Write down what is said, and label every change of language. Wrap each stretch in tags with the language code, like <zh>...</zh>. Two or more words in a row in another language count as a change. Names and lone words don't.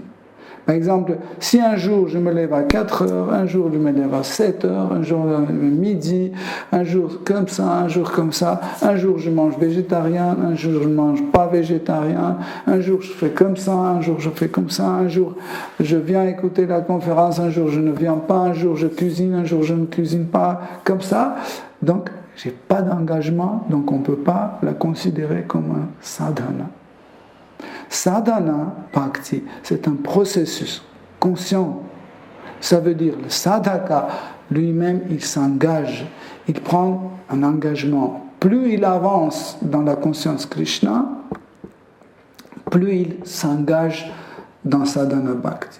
<fr>Par exemple, si un jour je me lève à 4 heures, un jour je me lève à 7 heures, un jour à midi, un jour comme ça, un jour comme ça, un jour je mange végétarien, un jour je ne mange pas végétarien, un jour je fais comme ça, un jour je fais comme ça, un jour je viens écouter la conférence, un jour je ne viens pas, un jour je cuisine, un jour je ne cuisine pas, comme ça. Donc, je n'ai pas d'engagement, donc on ne peut pas la considérer comme un sadhana.</fr> <sa>Sadhana bhakti,</sa> <fr>c'est un processus conscient. Ça veut dire le sadhaka lui-même, il s'engage, il prend un engagement. Plus il avance dans la conscience Krishna, plus il s'engage dans</fr> <sa>sadhana bhakti.</sa>